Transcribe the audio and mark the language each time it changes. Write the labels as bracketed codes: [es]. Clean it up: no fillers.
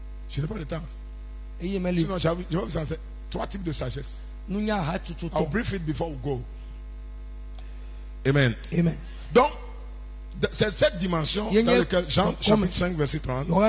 [fr] Je n'ai pas le temps. Sinon, je vais vous en faire 3 types de sagesse. [en] I'll brief it before we go. Amen. Amen. [fr] Donc, c'est cette dimension dans laquelle Jean chapitre 5 verset 30.